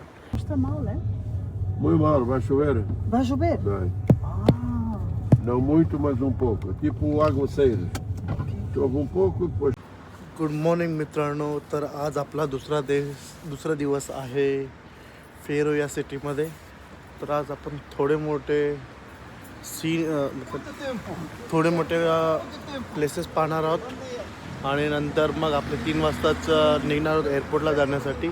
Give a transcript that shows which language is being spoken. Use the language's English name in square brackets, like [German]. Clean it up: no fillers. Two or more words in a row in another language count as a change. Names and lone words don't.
[Portuguese] Está mal, hein? Muito mal, vai chover? Vai chover? Vai. Ah, Não muito, mas um pouco. Tipo aguaceiros. Chove um pouco e depois. [English] Good morning [Marathi] मित्रांनो. तर आज आपला दुसरा दिवस आहे फेरो या सिटीमध्ये. तर आज आपण थोडे मोठे थोडे मोठे प्लेसेस पाहणार आहोत आणि नंतर मग आपले 3 वाजताच निघणार आहोत एअरपोर्टला जाण्यासाठी.